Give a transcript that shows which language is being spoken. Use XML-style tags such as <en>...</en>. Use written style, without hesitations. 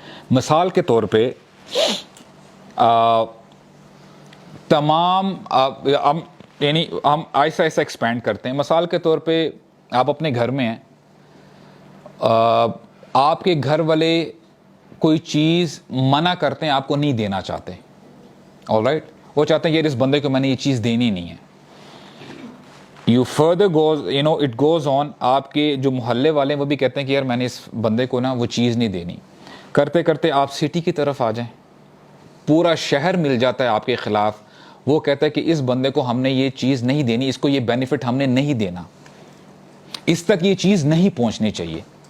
<ur>مثال کے طور پہ تمام یعنی ہم ایسا ایکسپینڈ کرتے ہیں. مثال کے طور پہ آپ اپنے گھر میں ہیں, آپ کے گھر والے کوئی چیز منع کرتے ہیں, آپ کو نہیں دینا چاہتے.</ur> <en>all right,</en> <ur>وہ چاہتے ہیں یار اس بندے کو میں نے یہ چیز دینی نہیں ہے.</ur> <en>You further goes, it goes on.</en> <ur>آپ کے جو محلے والے ہیں وہ بھی کہتے ہیں کہ یار میں نے اس بندے کو نا وہ چیز نہیں دینی. کرتے کرتے آپ سٹی کی طرف آ جائیں, پورا شہر مل جاتا ہے آپ کے خلاف. وہ کہتا ہے کہ اس بندے کو ہم نے یہ چیز نہیں دینی, اس کو یہ بینیفٹ ہم نے نہیں دینا, اس تک یہ چیز نہیں پہنچنی چاہیے.</ur>